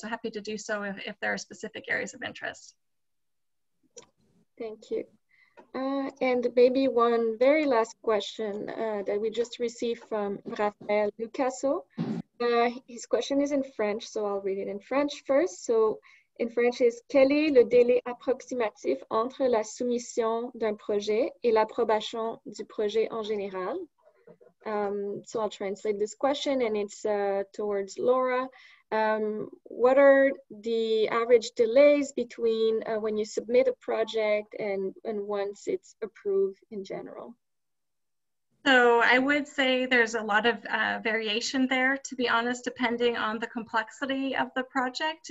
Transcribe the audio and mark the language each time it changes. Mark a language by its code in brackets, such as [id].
[en] So happy to do so if there are specific areas of interest. Thank you. And maybe one very last question that we just received from Raphaël Lucasso. His question is in French, so I'll read it in French first. So in French is, [fr] quel est le délai approximatif entre la soumission d'un projet et l'approbation du projet en général? [en] So I'll translate this question, and it's towards Laura. What are the average delays between when you submit a project and once it's approved in general? So I would say there's a lot of variation there, to be honest, depending on the complexity of the project.